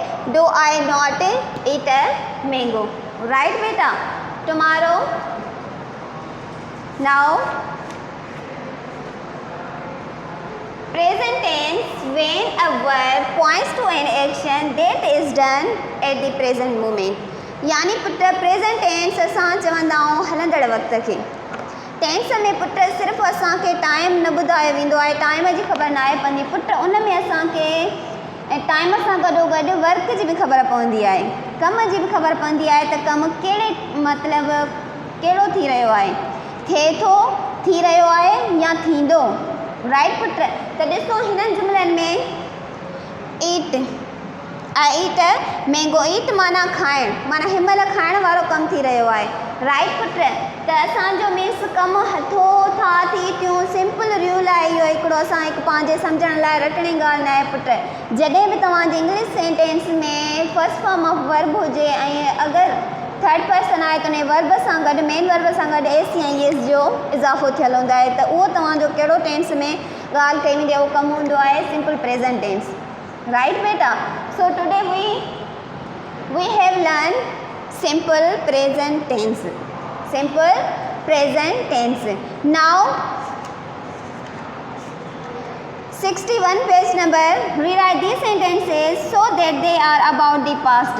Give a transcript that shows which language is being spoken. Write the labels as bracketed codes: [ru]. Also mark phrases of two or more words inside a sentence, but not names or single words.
[en] Do I not eat a mango? Right beta? Tomorrow. Now present tense, when a verb points to an action that is done at the present moment. [sd] यानी पुट [en] present tense [sd] असां चवंदा आहियूं हलंदड़ वक़्त खे. टेंस में पुट सिर्फ़ु असांखे टाइम न ॿुधायो वेंदो आहे, टाइम जी ख़बर न आहे पवंदी. पुट उन में असांखे टाइम सां गॾोगॾु वर्क जी बि ख़बर पवंदी आहे, कम जी बि ख़बर पवंदी आहे त कमु कहिड़े मतिलबु कहिड़ो थी रहियो आहे, थिए थो, थी रहियो आहे या थींदो. राइट पुट? त ॾिसो हिननि जुमलनि में ईट, [en] I eat mango. [sd] ईट माना खाइण, माना हिनमहिल खाइण वारो कमु थी रहियो आहे. राइट पुट? त असांजो मीन्स कमु हथो था थी थियूं. सिंपल रूल आहे इहो हिकिड़ो, असां हिकु पंहिंजे सम्झण लाइ रटणी ॻाल्हि न आहे पुट. जॾहिं बि तव्हांजे [en] English sentence [sd] में [en] first form of verb [sd] हुजे ऐं अगरि [en] third person [sd] आहे त उन वर्ब सां गॾु [en] main verb [sd] सां गॾु एस या एस जो इज़ाफ़ो थियल हूंदो आहे, त उहो तव्हांजो कहिड़ो टेंस में ॻाल्हि कई वेंदी आहे, उहो कमु हूंदो आहे [en] simple present tense. Right beta? So today we have learned simple present tense. Simple present tense. Now 61 page number, rewrite these sentences so that they are about the past.